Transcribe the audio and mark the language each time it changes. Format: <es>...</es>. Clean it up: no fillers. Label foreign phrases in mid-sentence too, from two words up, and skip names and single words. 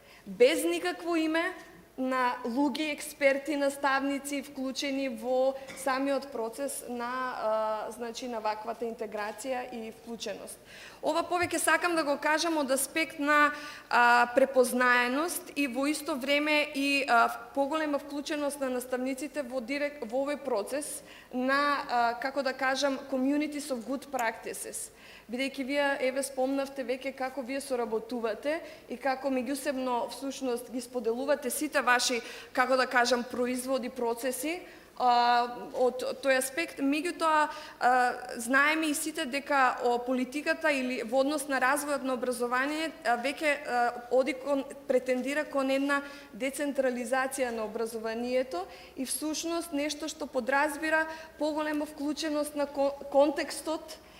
<mk>Без никакво име, на луѓе, експерти, наставници вклучени во самиот процес на значи на ваквата интеграција и вклученост. Ова повеќе сакам да го кажам од аспект на препознаеност и во исто време и поголема вклученост на наставниците во овој процес на како да кажам</mk> <en>communities of good practices.</en> <mk>Бидејќи вие еве спомнавте веќе како вие соработувате и како меѓусебно всушност ги споделувате сите ваши, како да кажам, производи, процеси, од тој аспект, меѓутоа знаеме и сите дека политиката или во однос на развојот на образование веќе претендира кон една децентрализација на образованието и всушност нешто што подразбира поголема вклученост на контекстот</mk>